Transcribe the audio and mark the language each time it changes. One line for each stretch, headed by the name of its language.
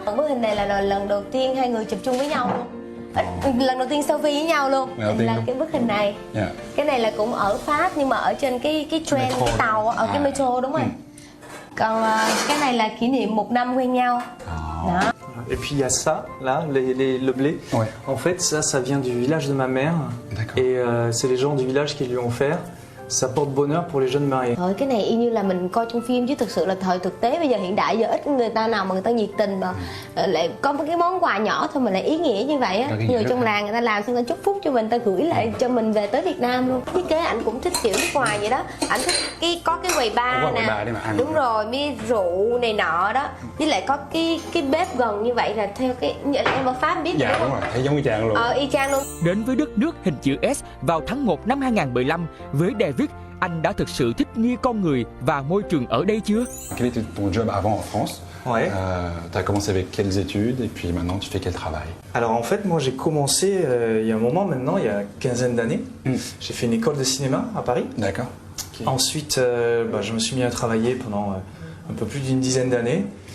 Vietnamese: Còn bức hình này là lần đầu tiên hai người chụp chung với nhau luôn. Lần đầu tiên selfie với nhau luôn. Là cái bức hình này. Cái này là cũng ở Pháp nhưng mà ở trên cái train, cái tàu ở cái metro đúng rồi. Còn cái này là kỷ niệm 1 năm quen nhau. Đó.
French: Et puis il y a ça, là, le blé. Ouais. En fait, ça vient du village de ma mère. Et c'est les gens du village qui lui ont offert. Ça porte bonheur pour les jeunes mariés.
Vietnamese: Thôi cái này y như là mình coi trong phim chứ thực sự là thời thực tế bây giờ hiện đại giờ ít người ta nào mà người ta nhiệt tình mà lại có một cái món quà nhỏ thôi mà lại ý nghĩa như vậy á. Người trong làng người ta làm xong người ta chúc phúc cho mình, ta gửi lại cho mình về tới Việt Nam luôn. Thiết kế ảnh cũng thích kiểu nước ngoài vậy đó. Ảnh thích có cái quầy bar nè. Đúng rồi, mi rượu này nọ đó. Với lại có cái bếp gần như vậy là theo cái em ở Pháp biết. Dạ đúng rồi, thấy giống y chang luôn. Y chang luôn. Đến với đất nước hình chữ S vào tháng 1 năm 2015 với David, anh đã thực sự thích nghi con người và môi trường ở đây chưa?
French: Quel était ton job avant en France? Ouais. Tu as commencé avec quelles études et puis maintenant tu fais quel travail? Alors en fait, moi j'ai commencé il y a un moment maintenant, il y a une quinzaine d'années. J'ai fait une école de cinéma à Paris. D'accord. Okay. Ensuite, je me suis mis à travailler pendant un peu plus d'une dizaine d'années.